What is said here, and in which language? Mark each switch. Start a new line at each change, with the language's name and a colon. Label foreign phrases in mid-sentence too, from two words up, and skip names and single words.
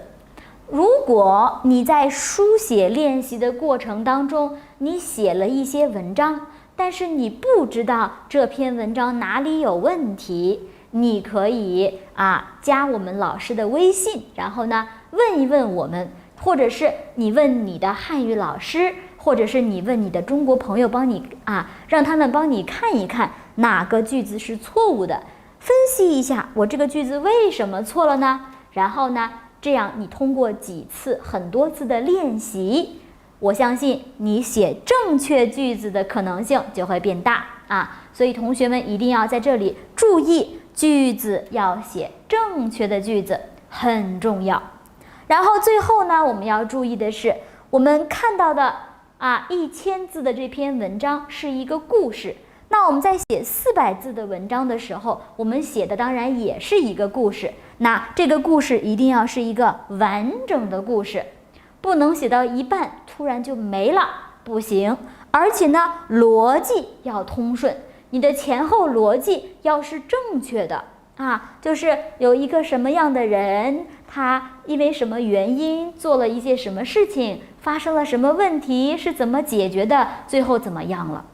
Chinese: 如果你在書寫練習的過程當中，你寫了一些文章，但是你不知道這篇文章哪裡有問題，你可以加我們老師的微信，然後呢問一問我們，或者是你問你的漢語老師，或者是你問你的中國朋友，幫你讓他們幫你看一看哪個句子是錯誤的，分析一下我这個句子為什麼錯了呢？然後呢，這樣你通過幾次很多次的練習，我相信你寫正確句子的可能性就會變大所以同學們一定要在這裡注意，句子要寫正確的句子很重要。然後最後呢，我們要注意的是，我們看到的1000字的這篇文章是一個故事。那我們在寫400字的文章的時候，我們寫的當然也是一個故事。那這個故事一定要是一個完整的故事，不能寫到一半突然就沒了， 不行，而且呢，邏輯要通順，你的前後邏輯要是正確的啊，就是有一個什麼樣的人，他因為什麼原因做了一些什麼事情，發生了什麼問題，是怎麼解決的，最後怎麼樣了。